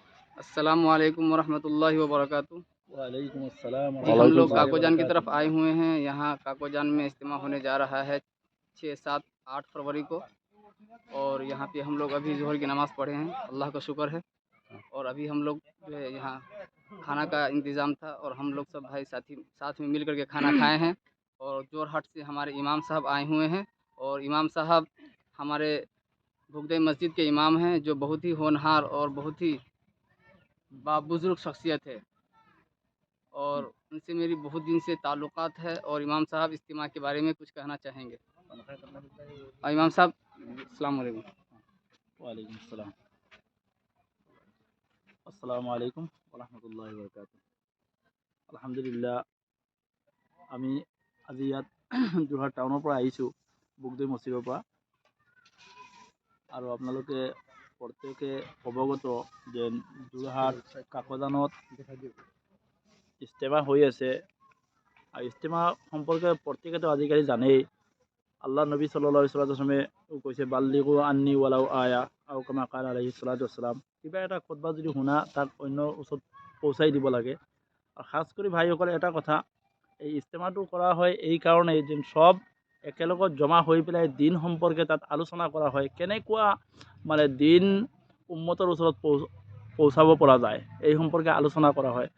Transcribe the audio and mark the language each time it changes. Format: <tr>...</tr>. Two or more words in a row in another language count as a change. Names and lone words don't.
<ar>السلام عليكم ورحمة الله وبركاته. وعليكم السلام</ar> <hi>जी, हम लोग वरहमतुल्लाहि काकोजान की तरफ वबरकातुहू। आए हुए हैं। यहाँ काकोजान में इज्तिमा होने जा रहा है 6, 7, 8 फरवरी को। और यहाँ पे हम लोग अभी ज़ोहर की नमाज़ पढ़े हैं, अल्लाह का शुक्र है। और अभी हम लोग जो है यहाँ खाना का इंतज़ाम था और हम लोग सब भाई साथी साथ में मिल कर के खाना खाए हैं। और जोरहाट से हमारे इमाम साहब आए हुए हैं और इमाम साहब हमारे भुगदे मस्जिद के इमाम हैं, जो बहुत ही होनहार और बहुत ही बाबुज़ुर्ग शख्सियत है। और उनसे मेरी बहुत दिन से ताल्लुक़ात है और इमाम साहब इज्तिमा के बारे में कुछ कहना चाहेंगे। इमाम साहब,</hi> <ar>السلام عليكم. وعليكم السلام. السلام عليكم ورحمة الله وبركاته.</ar> <as>আলহামদুলিল্লাহ, আমি আজি ইয়াত যোৰহাট টাউনৰ পৰা আহিছোঁ, বুকদৈ মছজিদৰ পৰা। আৰু আপোনালোকে প্ৰত্যেকে অৱগত যে যোৰহাট কাকজানত ইজতেমা হৈ আছে। আৰু ইজতেমা সম্পৰ্কে প্ৰত্যেকেতো আজিকালি জানেই। আল্লাহ নবী</as> <ar>صلى الله عليه وسلم কৈছে, بلغوا عني ولو آية أو كما قال عليه الصلاة والسلام.</ar> <as>কিবা এটা খুতবা যদি শুনা, তাক অন্যৰ ওচৰত পৌঁছাই দিব লাগে। আৰু খাস কৰি ভাইসকলে এটা কথা, এই ইজতেমাটো কৰা হয় এই কাৰণেই যে সব একেলগত জমা হৈ পেলাই দিন সম্পৰ্কে তাত আলোচনা কৰা হয়। কেনেকুৱা মানে দিন উম্মতৰ ওচৰত পৌঁছাব পৰা যায়, এই সম্পৰ্কে আলোচনা কৰা হয়।</as>